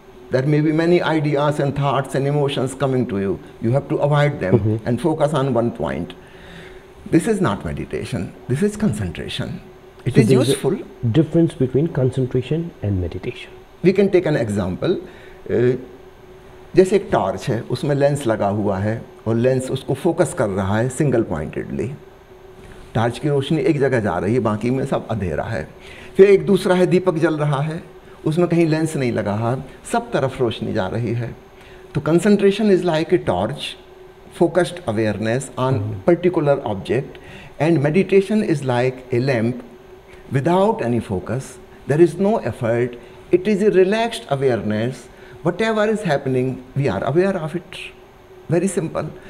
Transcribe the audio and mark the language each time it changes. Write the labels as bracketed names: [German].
[English] There may be many ideas and thoughts and emotions coming to you. You have to avoid them and focus on one point. This is not meditation. This is concentration. It is useful. Difference between concentration and meditation. We can take an example. [Hindi] जैसे एक torch है, उसमें lens लगा हुआ है और lens उसको focus कर रहा है सिंगल पॉइंटेडली. टॉर्च की रोशनी एक जगह जा रही है, बाकी में सब अंधेरा है. फिर एक दूसरा है, दीपक जल रहा है, उसमें कहीं लेंस नहीं लगा है, सब तरफ रोशनी जा रही है. [English] तो concentration is like a torch, focused awareness on particular object, and meditation is like a lamp without any focus. There is no effort. It is a relaxed awareness. Whatever is happening, we are aware of it. Very simple.